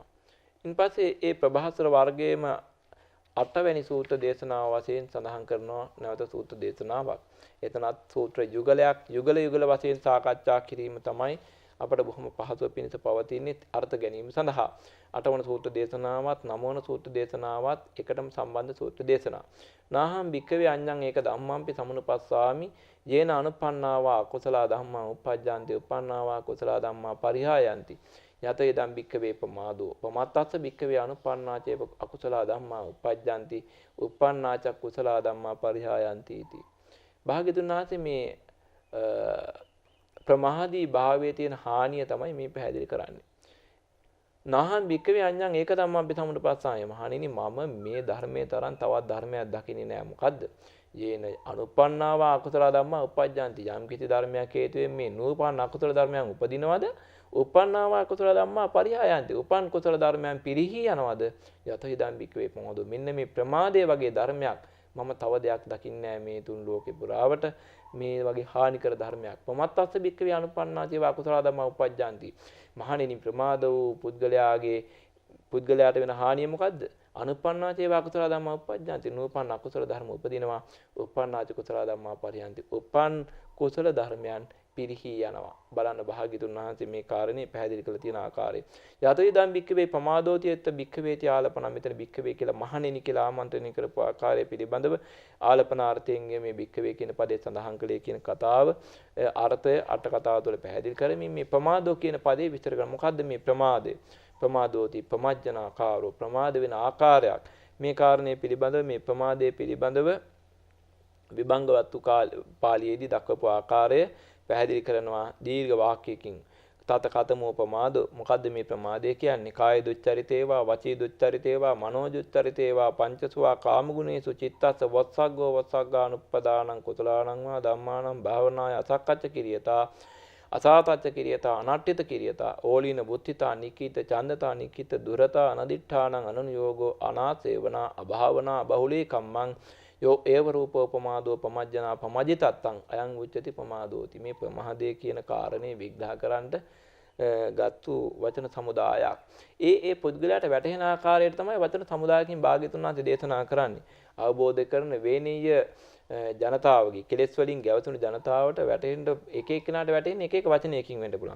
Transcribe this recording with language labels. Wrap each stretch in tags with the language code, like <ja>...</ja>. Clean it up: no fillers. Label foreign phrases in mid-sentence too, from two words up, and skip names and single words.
<si>ඉන්පස්සේ ඒ ප්‍රභාස්වර වර්ගයේම 8 වෙනි සූත්‍ර දේශනාව වශයෙන් සඳහන් කරනවා නැවත සූත්‍ර දේශනාවක්. එතනත් සූත්‍ර යුගල වශයෙන් සාකච්ඡා කිරීම තමයි අපට බොහොම පහසුව පිණිස පවතින්නේ අර්ථ ගැනීම සඳහා. 8 වන සූත්‍ර දේශනාවත් 9 වන සූත්‍ර දේශනාවත් එකටම සම්බන්ධ සූත්‍ර දේශනා.</si> <pi>නාහම් භික්කවේ අඤ්ඤං ඒක ධම්මම්පි සමුනුපස්සාමි යේන අනුපන්නාවා කුසල ධම්මා උපජ්ජන්ති උපන්නාවා කුසල ධම්මා පරිහායන්ති. යත යදම් භික්කවේ පමාදෝ පමත්තස්ස භික්කවේ අනුපන්නාචේ අකුසල ධම්මා උපජ්ජන්ති උපන්නාච කුසල ධම්මා පරිහායන්ති इति.</pi> <si>භාග්‍යතුන් වහන්සේ මේ ප්‍රමාදී භාවයේ තියෙන හානිය තමයි මේ පැහැදිලි කරන්නේ.</si> <pi>නාහං භික්කවේ අඤ්ඤං ඒක ධම්මං සමුනුපස්සාය.</pi> <si>මහණෙනි මම මේ ධර්මයේ තරම් තවත් ධර්මයක් දකින්නේ නෑ. මොකද්ද?</si> <pi>යේන අනුපන්නාවා අකුසල ධම්මා උපජ්ජන්ති.</pi> <si>යම් කිසි ධර්මයක් හේතුවෙන් මේ නූපන් අකුසල ධර්මයන් උපදිනවද?</si> <pi>උපන්නාවා කුසල ධම්මා පරිහායන්ති.</pi> <si>උපන් කුසල ධර්මයන් පිරිහි යනවද?</si> <pi>යත ඉදම් භික්කවේ පොමොදු.</pi> <si>මෙන්න මේ ප්‍රමාදයේ වගේ ධර්මයක් මම තව දෙයක් දකින්නේ මේ තුන් ලෝකේ පුරාවට මේ වගේ හානිකර ධර්මයක්.</si> <pi>පමත්තස්ස භික්ඛවේ අනුපන්නා චේව අකුසල ධම්මා උපජ්ජಂತಿ.</pi> <si>මහණෙනි ප්‍රමාද වූ පුද්ගලයාට වෙන හානිය මොකද්ද?</si> <pi>අනුපන්නා චේව අකුසල ධම්මා උපජ්ජಂತಿ.</pi> <si>නූපන් අකුසල ධර්ම උපදිනවා.</si> <pi>උපන්නාච කුසල ධම්මා පරියන්ති.</pi> <si>උපන් කුසල ධර්මයන් පිරිහි යනවා. බලන්න භාග්‍යතුන් වහන්සේ මේ කාරණේ පැහැදිලි කරලා තියෙන ආකාරය.</si> <pi>යතෝ ඉදම් භික්ඛවේ ප්‍රමාදෝති යත් භික්ඛවේති ආලපන.</pi> <si>මෙතන භික්ඛවේ කියලා මහණෙනි කියලා ආමන්ත්‍රණය කරපු ආකාරය පිළිබඳව ආලපනාර්ථයෙන් මේ භික්ඛවේ කියන පදේ සඳහන් කළේ කියන කතාව අර්ථය අට කතාව තුළ පැහැදිලි කරමින් මේ ප්‍රමාදෝ කියන පදේ විස්තර කරනවා. මොකද්ද මේ ප්‍රමාදය?</si> <pi>ප්‍රමාදෝති ප්‍රමජ්ජනාකාරෝ</pi> <si>ප්‍රමාද වෙන ආකාරයක්. මේ කාරණේ පිළිබඳව මේ ප්‍රමාදයේ පිළිබඳව විභංගවත්තු පාළියේදී දක්වපු ආකාරය පැහැදිලි කරනවා දීර්ඝ වාක්‍යයකින්.</si> <pi>තත කතමෝ ප්‍රමාදෝ.</pi> <si>මොකද්ද මේ ප්‍රමාදය කියන්නේ?</si> <pi>කාය දුච්චරිතේවා වචී දුච්චරිතේවා මනෝ දුච්චරිතේවා පංචසුවා කාමගුණේසු චිත්තස්ස වස්සග්ගෝ වස්සග්ගානුප්පදානං කුසලානං වා ධම්මානං භාවනාය අසක්කච්ච කිරියතා අසාතච්ච කිරියතා අනට්ඨිත කිරියතා ඕලීන බුද්ධිතා නිකීත චන්දතා නිකීත දුරතා අනදිඨානං අනුයෝගෝ අනාසේවනා අභාවනා බහුලී කම්මං යෝ ඒව රූපෝ ප්‍රමාදෝ පමජ්ජනා පමජිතත්තං අයං උච්චති ප්‍රමාදෝති.</pi> <si>මේ ප්‍රමාදයේ කියන කාරණේ විග්‍රහ කරන්නට ගත්තු වචන සමුදායක්. ඒ පුද්ගලයාට වැටහෙන ආකාරයට තමයි වචන සමුදායකින් භාග්‍යතුන් වහන්සේ දේශනා කරන්නේ. අවබෝධ කරන වේනීය ජනතාවගේ කෙලෙස් වලින් ගැවතුණු ජනතාවට වැටෙන්න එක එක්කෙනාට වැටෙන්නේ එක එක වචනයකින් වෙන්න පුළුවන්.</si>